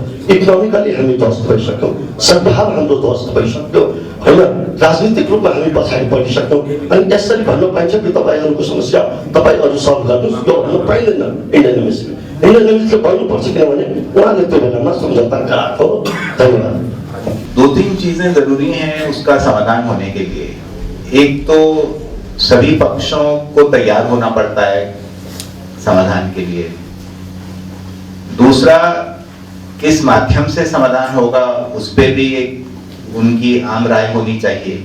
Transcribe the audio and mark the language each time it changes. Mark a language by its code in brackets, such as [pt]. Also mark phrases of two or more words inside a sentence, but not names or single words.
[ne] इकोनोमिकली हामी ध्वस्त भइसक्यौँ, सद्भाव हाम्रो ध्वस्त भइसक्यो, होइन राजनीतिक रूपमा हामी पछाडि परिसक्यौँ। अनि यसरी भन्न पाइन्छ कि तपाईँहरूको समस्या तपाईँहरू सल्भ गर्नुहोस्, यो भन्न पाइँदैन। [en] Indian Embassy-le [ne] भन्नुपर्छ, किनभने उहाँले त्यो बेलामा सम्झौता गराएको। धन्यवाद। [hi] 2-3 चीजें जरूरी हैं उसका समाधान होने के लिए। एक तो सभी पक्षों को तैयार होना पड़ता है समाधान के लिए। दूसरा, किस माध्यम से समाधान होगा उस पर भी एक उनकी आम राय होनी चाहिए।